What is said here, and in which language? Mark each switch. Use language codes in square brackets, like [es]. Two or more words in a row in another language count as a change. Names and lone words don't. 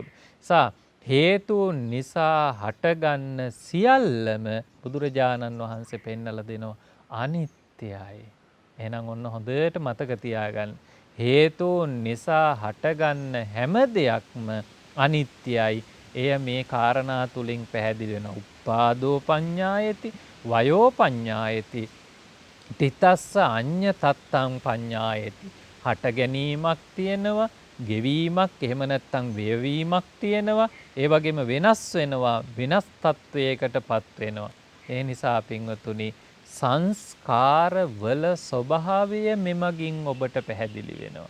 [si] හේතුන් නිසා හටගන්න සියල්ලම බුදුරජාණන් වහන්සේ පෙන්නලා දෙනවා අනිත්‍යයි. එහෙනම් ඔන්න හොඳට මතක තියාගන්න. හේතුන් නිසා හටගන්න හැම දෙයක්ම අනිත්‍යයි. එය මේ කාරණා තුලින් පැහැදිලි වෙනවා. [pi] උපාදෝ පඤ්ඤායති, වයෝ පඤ්ඤායති, තිතස්ස අඤ්ඤතත්තං පඤ්ඤායති. [si] හට ගැනීමක් තියෙනවා, ගෙවීමක් එහෙම නැත්නම් වේවීමක් තියෙනවා. ඒ වගේම වෙනස් වෙනවා, වෙනස් තත්වයකටපත් වෙනවා. ඒ නිසා පින්වතුනි සංස්කාරවල ස්වභාවය මෙමගින් ඔබට පැහැදිලි වෙනවා.